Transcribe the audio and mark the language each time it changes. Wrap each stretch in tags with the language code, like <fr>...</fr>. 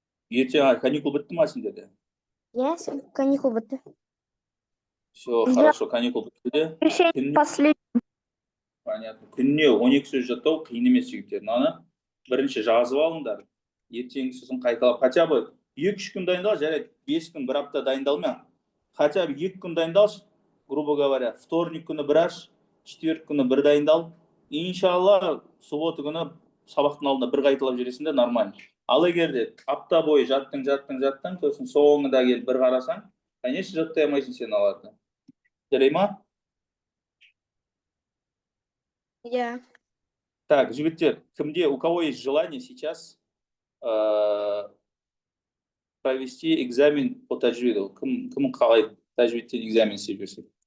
<kk>Ертең каникул бітті ма сендерде? Иә, каникул бітті.</kk> <ru>Все, хорошо,</ru> <kk>каникул бітті де.</kk> <ru>Последний. Понятно.</ru> <kk>Күніне 12 сөз жаттау қиын емес жігіттер. Мынаны бірінші жазып алыңдар. Ертең сосын қайталап.</kk> <ru>Хотя бы</ru> <kk>2-3 күн дайындал, жарайды. 5 күн, бір апта дайындалма.</kk> <ru>Хотя бы</ru> <kk>2 күн дайындалшы,</kk> <ru>грубо говоря.</ru> <kk>Вторник күні бір аш, четверг күні бір дайындал. Иншалла, суббота күні сабақтың алдында бір қайталап жүресің де нормально. Ал егер де апта бойы жаттың, сосын соңында келіп бір қарасаң, конечно, жаттай алмайсың сен аларды. Жарай ма? Иә. Так, жігіттер, кімде,</kk> <ru>у кого есть желание сейчас провести экзамен по таджвиду?</ru> <kk>Кім қалай таджвидтен экзамен істеп жүрсе?</kk>